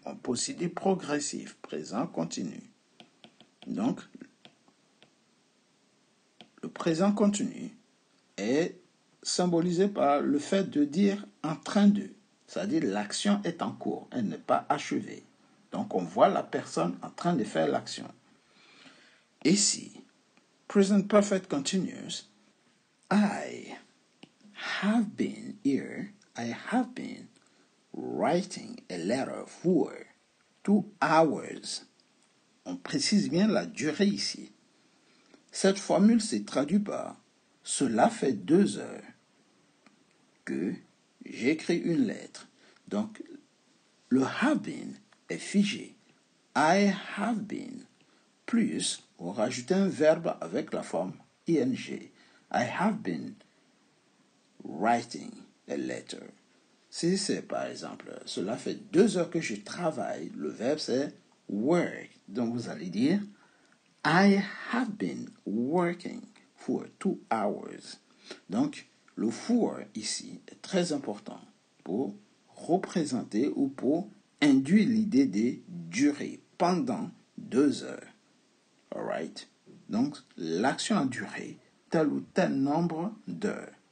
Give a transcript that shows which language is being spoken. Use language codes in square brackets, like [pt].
[fr] On peut aussi dire progressif, présent continu. Donc, le présent continu est symbolisé par le fait de dire en train de. C'est-à-dire l'action est en cours, elle n'est pas achevée. Donc on voit la personne en train de faire l'action. [en] Ici, present perfect continuous. I have been here. I have been writing a letter for 2 hours. [fr] On précise bien la durée ici. Cette formule se traduit par cela fait 2 heures que j'écris une lettre. Donc, le have been est figé. [en] I have been [fr] plus, on rajoute un verbe avec la forme ing. [en] I have been writing a letter. [fr] Si c'est par exemple, cela fait 2 heures que je travaille, le verbe c'est work. Donc vous allez dire, [en] I have been working for 2 hours. [fr] Donc le for ici est très important pour représenter ou pour induire l'idée de durer pendant 2 heures. Alright? Donc l'action a duré tel ou tel nombre d'heures.